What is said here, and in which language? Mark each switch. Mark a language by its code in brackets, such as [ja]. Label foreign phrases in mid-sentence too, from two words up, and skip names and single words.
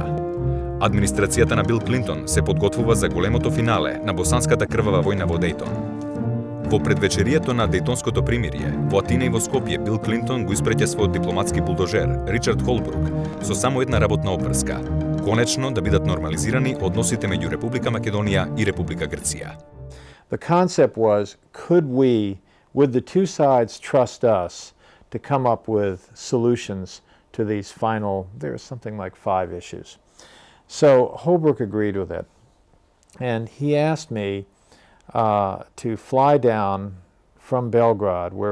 [mk] Администрацијата на Бил Клинтон се подготвува за големото финале на босанската крвава војна во Дејтон. Во предвечерието на Дејтонското примирие, во Атина и во Скопје, Бил Клинтон го испреќа својот дипломатски булдожер, Ричард Холбрук, со само една работна опрска. Конечно да бидат нормализирани односите меѓу Република Македонија и Република Грција. [en] The concept was, would the two sides trust us to come up with solutions to these final, there was something like 5 issues. So Holbrooke agreed with it, and he asked me to fly down from Belgrade, where